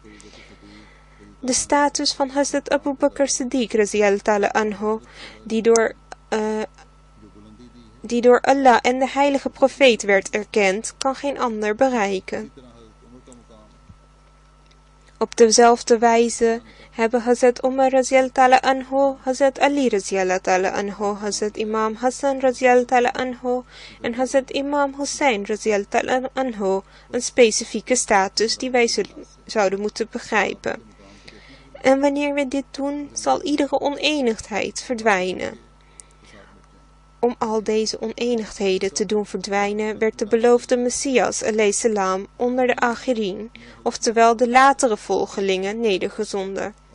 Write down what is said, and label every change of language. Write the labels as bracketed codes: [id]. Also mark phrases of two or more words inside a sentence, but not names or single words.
[nl] De status van Hazrat Abu Bakr Siddiq [ar] رضي الله تعالى عنه, [nl] die door Allah en de heilige profeet werd erkend, kan geen ander bereiken. Op dezelfde wijze hebben Hazrat Umar [ar] رضي الله تعالى عنه, [nl] Hazrat Ali [ar] رضي الله تعالى عنه, [nl] Hazrat Imam Hassan [ar] رضي الله تعالى عنه [nl] en Hazrat Imam Hussein [ar] رضي الله تعالى عنه [nl] een specifieke status die wij zouden moeten begrijpen. En wanneer we dit doen, zal iedere oneenigheid verdwijnen. Om al deze oneenigheden te doen verdwijnen, werd de beloofde Messias [ar] عليه السلام [nl] onder de Achirin, oftewel de latere volgelingen, nedergezonden.